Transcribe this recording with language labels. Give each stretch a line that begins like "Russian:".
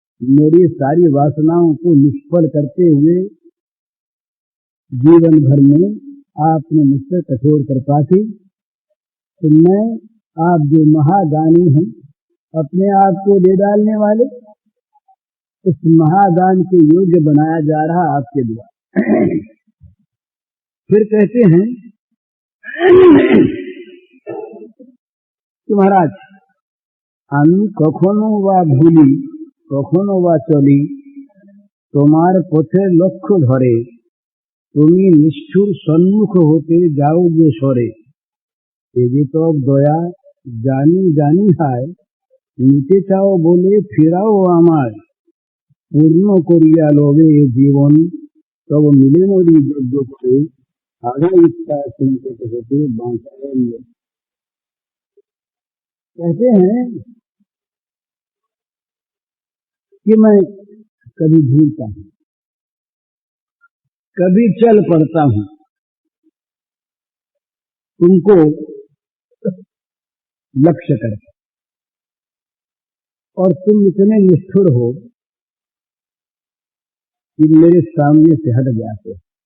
Hindi: मेरी सारी वासनाओं को निष्फल करते हुए जीवन भर में आपने मुझसे कठोर कृपा की। तो मैं, आप जो महादानी हैं, अपने आप को दे डालने वाले, इस महादान के योग्य बनाया जा रहा आपके द्वारा। फिर कहते हैं कि महाराज
Bangla: আমি কখনো বা ভুলি কখনো বা চলি তোমার পথে লক্ষ্য ধরে, তুমি নিষ্ঠুর সম্মুখ হতে যাও যে সরে। এ যে তব দয়া জানি জানি হায়, নিতে চাও বলে ফেরাও আমায়, পূর্ণ করিয়া লবে এ জীবন, তব মিলে নদী যজ্ঞ করে আধা ইচ্ছা সংকট হতে বাঁচাও।
Hindi: कहते हैं कि मैं कभी भूलता हूँ, कभी चल पड़ता हूँ, तुमको लक्ष्य कर, और तुम इतने निष्ठुर हो कि मेरे सामने से हट जाते।